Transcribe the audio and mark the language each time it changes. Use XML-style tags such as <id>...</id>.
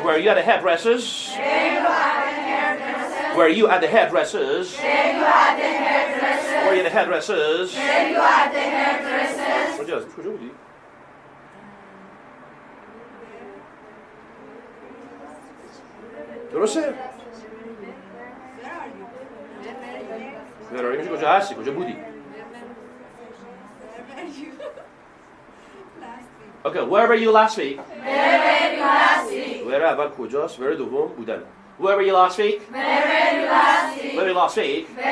<en>Were you at the hairdressers? Were you at the hairdressers? Were you at the hairdressers?</en> <fa>کجا بودی؟ درسته؟ میشه کجا هستی؟ کجا بودی؟</fa> <en>Okay, where were you last week?</en> <fa>Where اول کجاست؟ where دوم بودن.</fa> <en>Where were you last week? Where were you last week?</en>